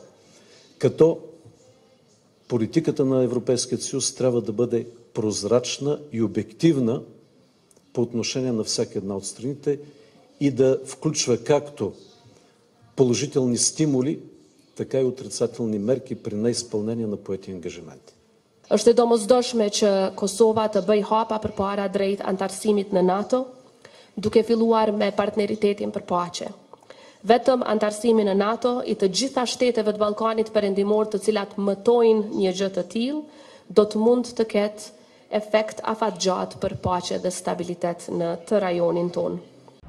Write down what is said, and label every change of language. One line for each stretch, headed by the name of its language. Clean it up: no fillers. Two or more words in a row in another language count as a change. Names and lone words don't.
Bulgarian: Като политиката на Европейския съюз трябва да бъде прозрачна и обективна по отношение на всяка една от страните и да включва както положителни стимули, така и отрицателни мерки при неизпълнение на поети ангажименти.
Albanian: Është e domosdoshme që Kosova të bëj hapa përpara drejt antarësimit në NATO, duke filluar me partneritetin për paqe. Vetëm antarësimi në NATO i të gjitha shteteve të Ballkanit Perëndimor të cilat mëtojnë një gjë të tillë, do të mund të ketë efekt afatgjatë për paqe dhe stabilitet në të rajonin tonë.